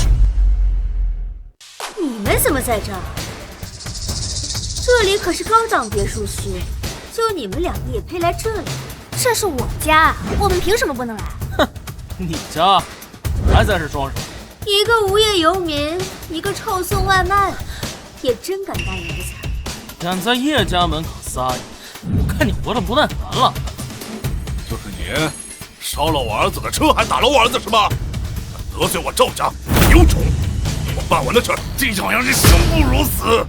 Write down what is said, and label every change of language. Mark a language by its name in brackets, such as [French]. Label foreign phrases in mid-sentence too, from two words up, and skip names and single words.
[Chinese] 你們怎麼在這兒？這裡可是高檔別墅區，就你們兩個也配來這裡？這是我家，我們憑什麼不能來？哼，你家還在這裝什麼？一個無業遊民，一個臭送外賣的，也真敢大言不慚，敢在葉家門口撒野，我看你活得不耐煩了。就是你，燒了我兒子的車，還打了我兒子是嗎？得罪我趙家，有種！我辦完的事，這樣讓人生不如死。